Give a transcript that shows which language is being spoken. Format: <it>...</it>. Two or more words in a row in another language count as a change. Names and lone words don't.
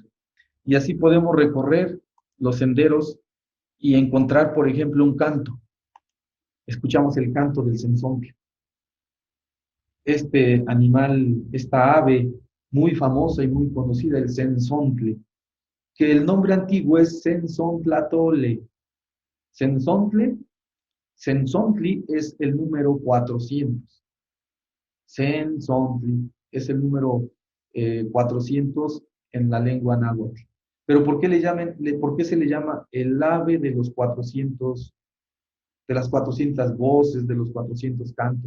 <es>Y así podemos recorrer los senderos y encontrar, por ejemplo, un canto. Escuchamos el canto del cenzontle. Este animal, esta ave muy famosa y muy conocida, el cenzontle, que el nombre antiguo es cenzontlatole. Cenzontle, cenzontli es el número 400. Cenzontli es el número 400 en la lengua náhuatl. Pero ¿por qué se le llama el ave de los 400, de las 400 voces, de los 400 cantos?</es>